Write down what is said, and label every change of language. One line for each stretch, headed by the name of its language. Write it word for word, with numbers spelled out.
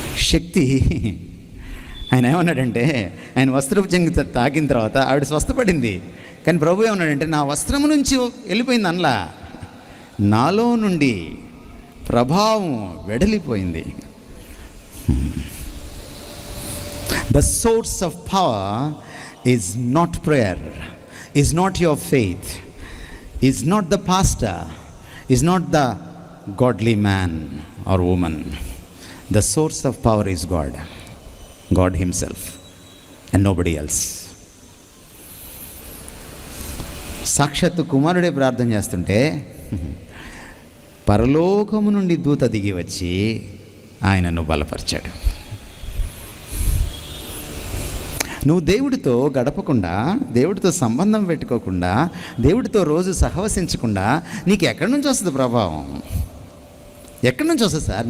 Telugu: శక్తి ఆయన ఏమన్నాడంటే, ఆయన వస్త్రపు చెంగు తాకిన తర్వాత ఆవిడ స్వస్థపడింది, కానీ ప్రభు ఏమన్నాడంటే, నా వస్త్రం నుంచి వెళ్ళిపోయింది అనలా, నాలో నుండి ప్రభావం వెడలిపోయింది.
English: The source of power is not prayer, is not your faith, is not the pastor, is not the godly man or woman. The source of power is God, God himself and nobody else.
Telugu: సాక్షాత్తు కుమారుడే ప్రార్థన చేస్తుంటే పరలోకము నుండి దూత దిగి వచ్చి ఆయనను బలపరిచాడు. నువ్వు దేవుడితో గడపకుండా, దేవుడితో సంబంధం పెట్టుకోకుండా, దేవుడితో రోజు సహవసించకుండా నీకు ఎక్కడి నుంచి వస్తుంది ప్రభావం? ఎక్కడి నుంచి వస్తుంది సార్?